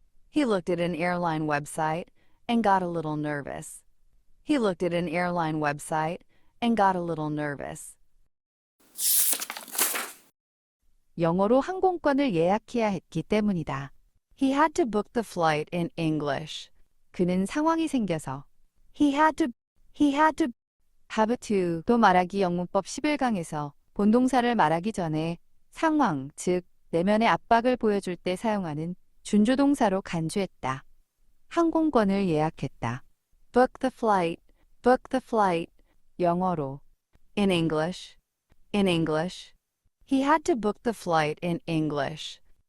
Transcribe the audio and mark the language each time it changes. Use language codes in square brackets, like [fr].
[en] He looked at an airline website and got a little nervous. He looked at an airline website and got a little nervous. [ko] 영어로 항공권을 예약해야 했기 때문이다. [en] He had to book the flight in English. [ko] 그는 상황이 생겨서 [en] He had to have to [ko] 도 말하기 영문법 11강에서 본동사를 말하기 전에 상황, 즉 내면의 압박을 보여줄 때 사용하는 준조동사로 간주했다. 항공권을 예약했다. [en] Book the flight. [ko] 영어로 [en] in English. He had to book the flight in English.